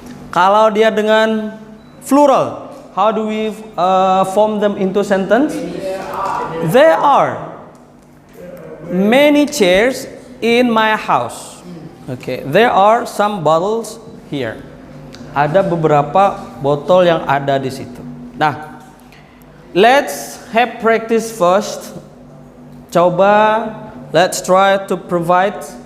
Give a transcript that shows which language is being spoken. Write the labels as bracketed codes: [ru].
[id] Kalau dia dengan plural, [en] how do we form them into sentence? There are many chairs in my house. Okay, there are some bottles here. [id] Ada beberapa botol yang ada di situ. [en] Nah, let's have practice first. Coba, let's try to provide.